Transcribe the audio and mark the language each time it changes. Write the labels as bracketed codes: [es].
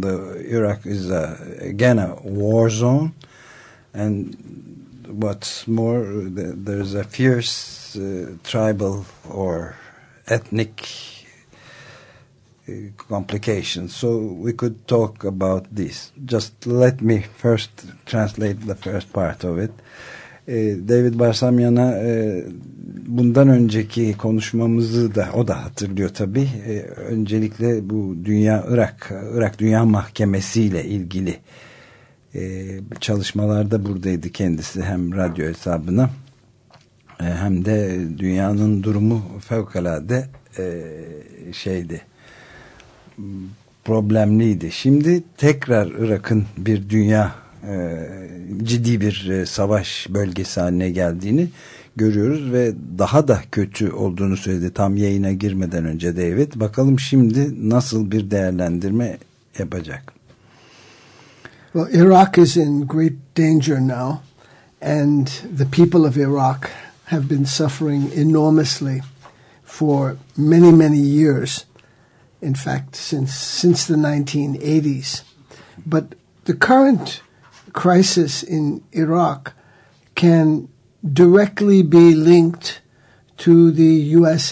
[en] The Iraq is again a war zone, and what's more, there's a fierce tribal or ethnic complication. So we could talk about this. Just let me first translate the first part of it. [tr] David Barsamyan'a bundan önceki konuşmamızı da o da hatırlıyor tabii. Öncelikle bu dünya Irak Dünya Mahkemesi ile ilgili çalışmalarda buradaydı kendisi, hem radyo hesabına Hem de dünyanın durumu fevkalade şeydi, problemliydi. Şimdi tekrar Irak'ın bir dünya ciddi bir savaş bölgesi haline geldiğini görüyoruz ve daha da kötü olduğunu söyledi tam yayına girmeden önce David. Bakalım şimdi nasıl bir değerlendirme yapacak. [en] Well, Iraq is in great danger now and the people of Iraq have been suffering enormously for many, many years. In fact, since the 1980s. But the current crisis in Iraq can directly be linked to the U.S.